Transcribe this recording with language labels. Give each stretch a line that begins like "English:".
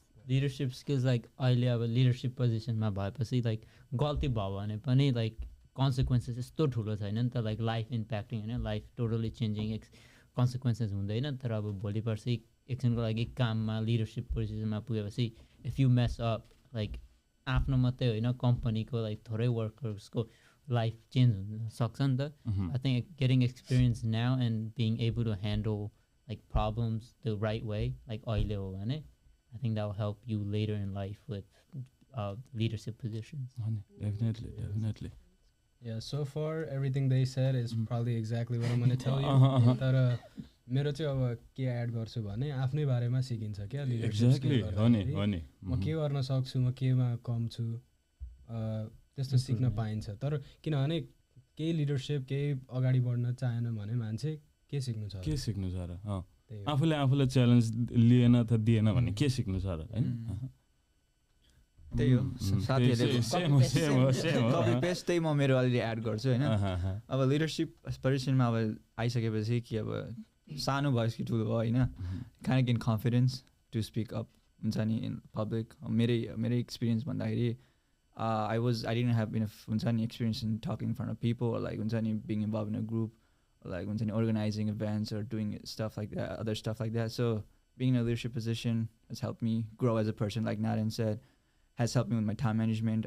Nepali: Leadership skills like अहिले अब leadership positionमा भएपछि like गल्ती भयो भने पनि like consequences यस्तो ठुलो छैन नि त, like life impacting हैन,
English: life totally changing consequences
Nepali: हुँदैन. तर अब भोलि पर्सि एकछिनको लागि काममा leadership positionमा पुगेपछि
English: if you mess up,
Nepali: like आफ्नो मात्रै होइन कम्पनीको like थोरै वर्कर्सको life change हुन सक्छ नि त.
English: I think getting experience now and being able to handle like problems the right way, like
Nepali: अहिले हो भने,
English: I think that will help you later in life with leadership positions. Definitely. Yeah, so far everything they said is probably exactly what I'm going to tell you.
Nepali: तर मेरो चाहिँ अब के add गर्छु भने आफ्नै बारेमा सिकिन्छ क्या लिडरशिप स्किल गर्दाखेरि. म के गर्न सक्छु, म केमा कम छु, त्यस्तो सिक्न पाइन्छ. तर किनभने केही लिडरशिप केही अगाडि बढ्न चाहेन भने मान्छे के सिक्नु छ र आफूले च्यालेन्ज लिएन त दिएन भने के सिक्नु छ र हैन. त्यही हो साथीहरुले कपी पेस्ट त्यही म मेरो अलरेडी एड गर्छु हैन. अब लिडरशिप पोजिसनमा अब आइसकेपछि कि अब सानो भयो कि ठुलो भयो हैन,
English: kind of gain confidence to speak up
Nepali: हुन्छ नि
English: in public.
Nepali: मेरो एक्सपिरियन्स भन्दाखेरि
English: I didn't have enough हुन्छ नि experience in talking in front of people or like हुन्छ नि being involved in a group like when organizing events or doing stuff like that, other stuff like that. So being in a leadership position has helped me grow as a person, like Naren said, has helped me with my time management.